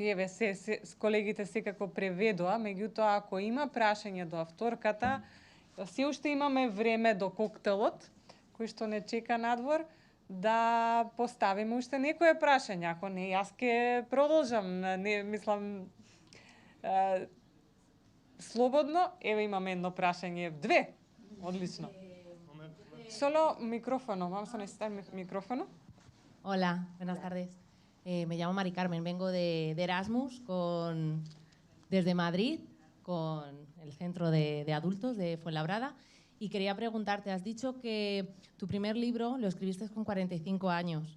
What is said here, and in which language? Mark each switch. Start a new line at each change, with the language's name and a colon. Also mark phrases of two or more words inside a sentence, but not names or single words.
Macedonian: Еве, с колегите секако преведоа, меѓутоа ако има прашање до авторката, се уште имаме време до коктелот, кој што не чека надвор, да поставиме уште некое прашање. Ако не, јас ќе продолжам. Не, мислам, слободно. Еве имаме едно прашање. 2. Одлично.
Spanish: Solo micrófono. Vamos a necesitar micrófono. Hola, buenas tardes. Me llamo Mari Carmen, vengo de Erasmus desde Madrid, con el centro de adultos de Fuenlabrada, y quería preguntarte, has dicho que tu primer libro lo escribiste con 45 años.